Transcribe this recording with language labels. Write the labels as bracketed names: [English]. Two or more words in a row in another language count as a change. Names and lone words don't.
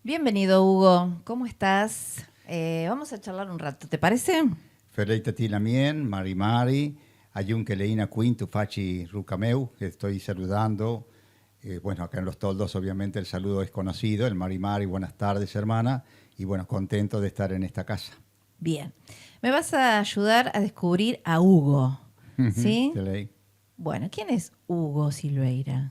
[Spanish] Bienvenido, Hugo. ¿Cómo estás? Vamos a charlar un rato, ¿te parece? [Mapuche] Feleita Tilamien, Mari Mari, Ayun Keleina Queen, Tufachi Rucameu, [Spanish] que estoy saludando. Bueno, acá en Los Toldos obviamente el saludo es conocido, el [Mapuche] Mari Mari, [Spanish] buenas tardes hermana, y bueno, contento de estar en esta casa. Bien. Me vas a ayudar a descubrir a Hugo, ¿sí? Bueno, ¿quién es Hugo Silveira?